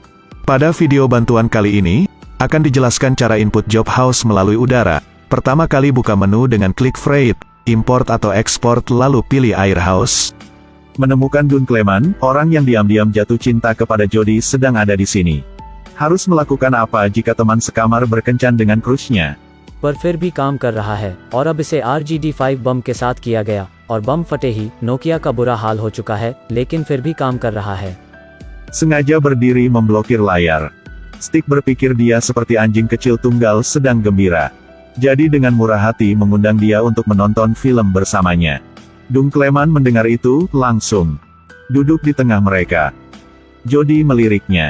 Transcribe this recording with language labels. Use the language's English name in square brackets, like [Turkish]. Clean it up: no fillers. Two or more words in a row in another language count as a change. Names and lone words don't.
[Indonesian] Pada video bantuan kali ini, akan dijelaskan cara input Job House melalui udara. Pertama kali buka menu dengan klik Freight, import atau export lalu pilih Air House. Menemukan Dun Cleman, orang yang diam-diam jatuh cinta kepada Jody sedang ada di sini. Harus melakukan apa jika teman sekamar berkencan dengan crushnya? [Hindi] पर फिर भी काम कर रहा है और अब इसे RGD5 बम के साथ किया गया और बम फटे ही नोकिया का बुरा हाल हो चुका है लेकिन फिर भी काम कर रहा है. [Indonesian] Sengaja berdiri memblokir layar. Stick berpikir dia seperti anjing kecil tunggal sedang gembira. Jadi dengan murah hati mengundang dia untuk menonton film bersamanya. Dun Cleman mendengar itu, langsung duduk di tengah mereka. Jody meliriknya.